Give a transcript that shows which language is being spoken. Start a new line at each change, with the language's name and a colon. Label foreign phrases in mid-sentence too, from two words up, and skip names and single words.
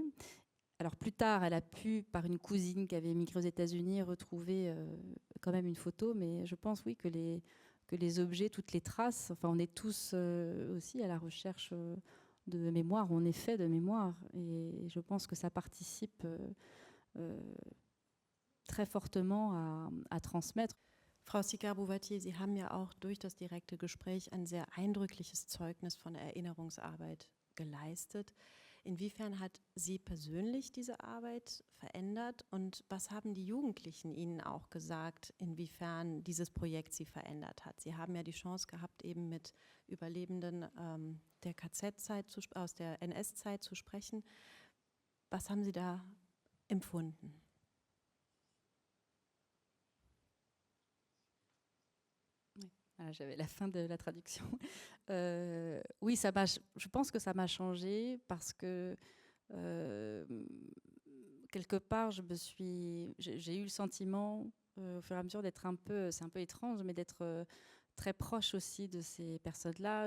French: Alors plus tard, elle a pu, par une cousine qui avait émigré aux États-Unis, retrouver quand même une photo. Mais je pense, oui, que les objets, toutes les traces, enfin, on est tous aussi à la recherche de mémoire. On est fait de mémoire. Et je pense que ça participe euh, très fortement à transmettre.
German: Frau Sicard-Bouvertier, Sie haben ja auch durch das direkte Gespräch ein sehr eindrückliches Zeugnis von Erinnerungsarbeit geleistet. Inwiefern hat Sie persönlich diese Arbeit verändert und was haben die Jugendlichen Ihnen auch gesagt, inwiefern dieses Projekt Sie verändert hat? Sie haben ja die Chance gehabt, eben mit Überlebenden der KZ-Zeit, aus der NS-Zeit zu sprechen. Was haben Sie da empfunden?
French: Ah, j'avais la fin de la traduction. Oui, je pense que ça m'a changé parce que quelque part, j'ai eu le sentiment au fur et à mesure d'être c'est un peu étrange, mais d'être très proche aussi de ces personnes-là.